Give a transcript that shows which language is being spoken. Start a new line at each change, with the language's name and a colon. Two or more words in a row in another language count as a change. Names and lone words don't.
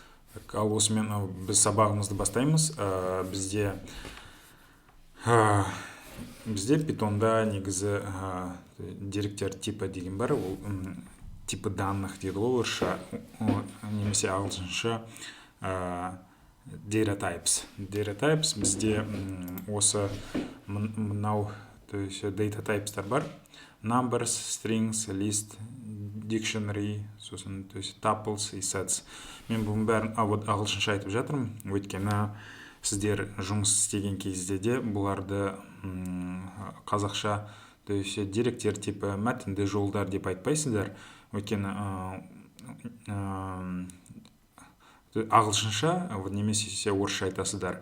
Kazakh: Ал осымен біз сабағымызды бастаймыз. Бізде питонда негізі деректер типі деген бар. Ол
Russian: типі данных
Kazakh: дейді ғой орысша, немесе ағылшынша
English: data types. Data types
Kazakh: бізде осы мынау,
Russian: то есть
English: data types
Kazakh: бар.
English: Numbers, strings, list, dictionary,
Kazakh: сосын,
Russian: то есть tuples и sets.
Kazakh: Мен бұның бәрін ағылшынша айтып жатырмын, өйткені сіздер жұмыс істеген кезде де бұларды қазақша,
Russian: то есть
Kazakh: деректер типі мәтінді жолдар деп айтпайсыздар, өйткені ағылшынша немесе орысша айтасыздар.